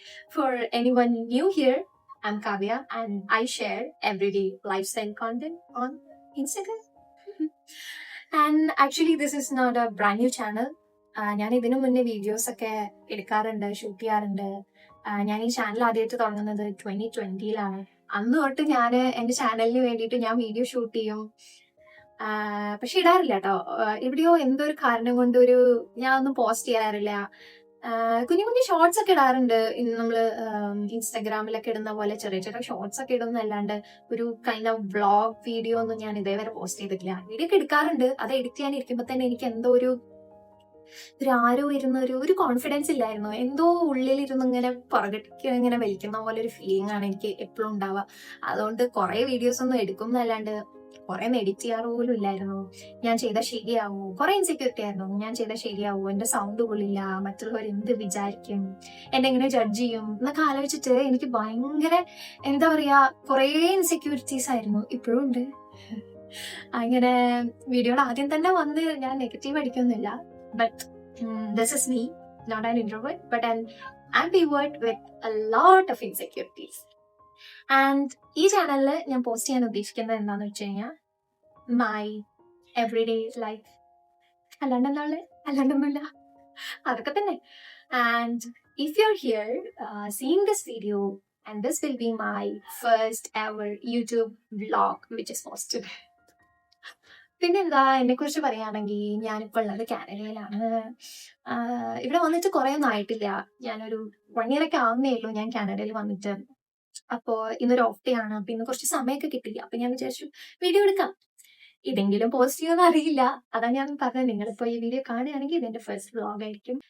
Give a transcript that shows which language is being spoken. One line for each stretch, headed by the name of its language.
English: For anyone new here, I'm Kavya and I share everyday lifestyle content on Instagram. And actually, this is not a brand new channel.
Malayalam: ഞാൻ ഇതിനു മുന്നേ videos ഒക്കെ എടുക്കാറുണ്ട്, shoot ചെയ്യാറുണ്ട്. ഞാൻ ഈ channel ആദ്യമായിട്ട് തുടങ്ങുന്നത് 2020-ലാണ്. അന്ന് തൊട്ട് ഞാൻ എൻ്റെ ചാനലിന് വേണ്ടിയിട്ട് ഞാൻ വീഡിയോ ഷൂട്ട് ചെയ്യും. പക്ഷെ ഇടാറില്ല കേട്ടോ. എവിടെയോ എന്തോ ഒരു കാരണം കൊണ്ട് ഞാൻ ഒന്നും പോസ്റ്റ് ചെയ്യാറില്ല. കുഞ്ഞു കുഞ്ഞു ഷോർട്സ് ഒക്കെ ഇടാറുണ്ട്. നമ്മള് ഇൻസ്റ്റാഗ്രാമിലൊക്കെ ഇടുന്ന പോലെ ചെറിയ ചെറിയ ഷോർട്സ് ഒക്കെ ഇടുന്നല്ലാണ്ട് ഒരു കൈൻഡ് ഓഫ് വ്ളോഗ് വീഡിയോ ഒന്നും ഞാൻ ഇതേവരെ പോസ്റ്റ് ചെയ്തിട്ടില്ല. വീഡിയോ ഒക്കെ എടുക്കാറുണ്ട്. അത് എഡിറ്റ് ചെയ്യാനിരിക്കുമ്പോ തന്നെ എനിക്ക് എന്തോ ആരോ ഇരുന്ന ഒരു കോൺഫിഡൻസ് ഇല്ലായിരുന്നു. എന്തോ ഉള്ളിലിരുന്ന് ഇങ്ങനെ പുറകേക്ക് ഇങ്ങനെ വലിക്കുന്ന പോലെ ഒരു ഫീലിംഗ് ആണ് എനിക്ക് എപ്പോഴും ഉണ്ടാവുക. അതുകൊണ്ട് കുറെ വീഡിയോസ് ഒന്നും എടുക്കും എന്നല്ലാണ്ട് കുറെ എഡിറ്റ് ചെയ്യാറ് പോലും ഇല്ലായിരുന്നു. ഞാൻ ചെയ്താൽ ശരിയാവൂ, കുറെ ഇൻസെക്യൂരിറ്റി ആയിരുന്നു. ഞാൻ ചെയ്താൽ ശരിയാവൂ, എന്റെ സൗണ്ട് കൊള്ളില്ല, മറ്റുള്ളവർ എന്ത് വിചാരിക്കും, എന്നെ എങ്ങനെ ജഡ്ജ് ചെയ്യും എന്നൊക്കെ ആലോചിച്ചിട്ട് എനിക്ക് ഭയങ്കര എന്താ പറയാ കുറെ ഇൻസെക്യൂരിറ്റീസ് ആയിരുന്നു. ഇപ്പോഴും ഉണ്ട്. അങ്ങനെ വീഡിയോയുടെ ആദ്യം തന്നെ വന്ന് ഞാൻ negative അടിക്കൊന്നുമില്ല.
English: But this is me, not an introvert, but an ambivert with a lot of insecurities.
Malayalam: And ഈ ചാനലിൽ ഞാൻ പോസ്റ്റ് ചെയ്യാൻ ഉദ്ദേശിക്കുന്നത് എന്താണെന്ന് വെച്ച് കഴിഞ്ഞാൽ
English: My everyday life.
Malayalam: അല്ലാണ്ടൊന്നുമില്ല, അതൊക്കെ തന്നെ.
English: And if you are here seeing this video and this will be my first ever YouTube vlog which is posted.
Malayalam: പിന്നെന്താ, എന്നെ കുറിച്ച് പറയുകയാണെങ്കിൽ ഞാനിപ്പോൾ ഉള്ളത് കാനഡയിലാണ്. ഇവിടെ വന്നിട്ട് കുറെ ഒന്നും ആയിട്ടില്ല. ഞാനൊരു 1 year ഒക്കെ ആവുന്നേ ഉള്ളൂ ഞാൻ കാനഡയിൽ വന്നിട്ട്. അപ്പോ ഇന്നൊരു ഓഫ് ഡേ ആണ്. അപ്പൊ ഇന്ന് കുറച്ച് സമയമൊക്കെ കിട്ടില്ല. അപ്പൊ ഞാൻ വിചാരിച്ചു വീഡിയോ എടുക്കാം. ഇതെങ്കിലും പോസ്റ്റ് ചെയ്യുമെന്ന് അറിയില്ല. അതാ ഞാൻ പറഞ്ഞത്, നിങ്ങളിപ്പോ ഈ വീഡിയോ കാണുകയാണെങ്കിൽ ഇതെന്റെ ഫസ്റ്റ് വ്ലോഗ് ആയിരിക്കും.